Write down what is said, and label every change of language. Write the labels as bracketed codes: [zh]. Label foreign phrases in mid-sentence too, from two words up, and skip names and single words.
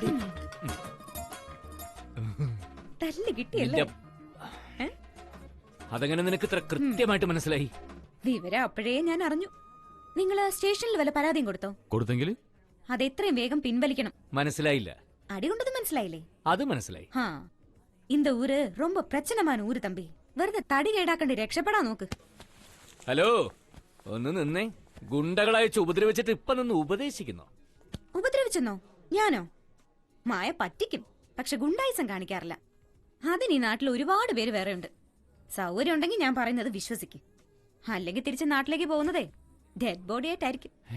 [ml] അതെങ്ങനെ നിനക്ക് ഇത്ര കൃത്യമായിട്ട് മനസ്സിലായി? വിവരം അപ്പോഴേ ഞാൻ അറിഞ്ഞു. നിങ്ങള് സ്റ്റേഷനിൽ വല്ല പരാതിയും കൊടുത്തോ? കൊടുത്തെങ്കിൽ അത് എത്രയും വേഗം പിൻവലിക്കണം. മനസ്സിലായില്ല. അടി കൊണ്ടത് മനസ്സിലായില്ലേ? അത് മനസ്സിലായി. [ta] இந்த ஊரு ரொம்ப பிரச்சனமான ஊரு தம்பி. [ml] വെറുതെ തടി കേടാക്കണ്ടി രക്ഷപ്പെടാൻ നോക്ക്. ഹലോ, ഒന്ന് നിന്നേ. ഗുണ്ടകളയച്ച് ഉപദ്രവിച്ചിട്ട് ഇപ്പൊ നിന്ന് ഉപദേശിക്കുന്നു. ഉപദ്രവിച്ചെന്നോ? ഞാനോ? മായ പറ്റിക്കും, പക്ഷെ ഗുണ്ടായിസം കാണിക്കാറില്ല. അതിന് ഈ നാട്ടിൽ ഒരുപാട് പേര് വേറെ ഉണ്ട്. സൗകര്യം ഉണ്ടെങ്കിൽ ഞാൻ പറയുന്നത് വിശ്വസിക്കും. അല്ലെങ്കിൽ തിരിച്ച് നാട്ടിലേക്ക് പോകുന്നതേ [en] dead body [ml] ആയിട്ടായിരിക്കും.